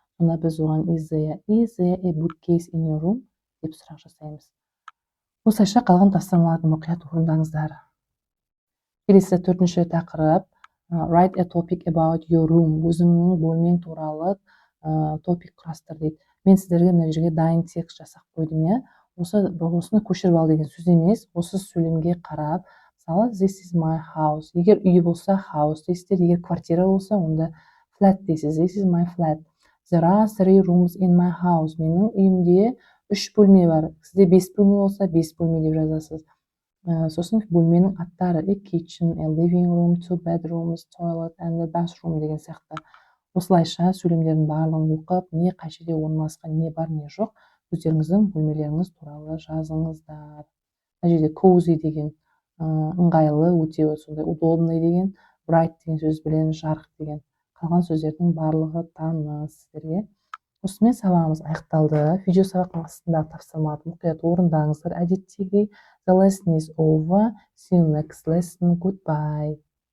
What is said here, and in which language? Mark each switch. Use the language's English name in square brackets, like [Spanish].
[Kazakh] Сонда біз оған [English] is there a bookcase in your room [Kazakh] деп сұрақ жасаймыз. Осылайша қалған тапсырмаларды мұқият орындаңыздар. Келесі 4-ші тақырып [English] write a topic about your room. [Kazakh] Өзіңнің бөлмең туралы топик құрастыр дейді. Мен сіздерге мына жерге дайын текст жасап қойдым, осыны көшіріп ал деген сөз емес, осы сөйлемге қарап, мысалы [English] this is my house. [Kazakh] Егер үй болса house дейсіздер, егер квартира болса, онда flat дейсіз. [English] This is my flat. There are 3 rooms in my house. [Kazakh] Менің үйімде 3 бөлме бар. Сізде 5 бөлме болса, 5 бөлме деп жазасыз. Сосын бөлменің аттары [English] a kitchen, a living room, 2 bedrooms, toilet and a bathroom [Kazakh] деген сияқты. Осылайша сөйлемдердің барлығын оқып, не қай жерде орналасқан, не бар, не жоқ, өздеріңіздің бөлмелеріңіз туралы жазыңыздар. Мына жерде cozy деген ыңғайлы, өте сондай удобный деген, bright деген сөз білен жарық деген. Қалған сөздердің барлығы таныс сіздерге. Осымен сабағымыз аяқталды. Видео сабақтың астындағы тапсырмаларды мұқият орындаңыздар. Әдеттегідей, [English] the lesson is over. See you next lesson. Goodbye.